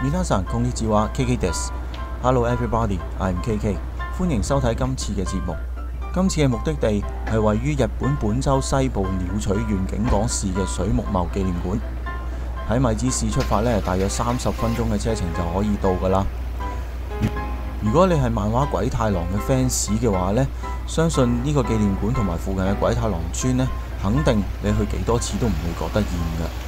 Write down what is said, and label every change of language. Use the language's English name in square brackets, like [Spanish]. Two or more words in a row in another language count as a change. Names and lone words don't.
[English] 晨， [Japanese] こんにちは，KK です。 [English] Hello everybody， I'm KK， [Cantonese] 歡迎收睇今次嘅節目。今次嘅目的地係位於日本本州西部鳥取縣景港市嘅水木茂紀念館。喺米子市出發呢，大約30分鐘嘅車程就可以到㗎啦。如果你係漫畫鬼太郎嘅 fans 嘅話呢，相信呢個紀念館同埋附近嘅鬼太郎村呢，肯定你去幾多次都唔會覺得厭嘅。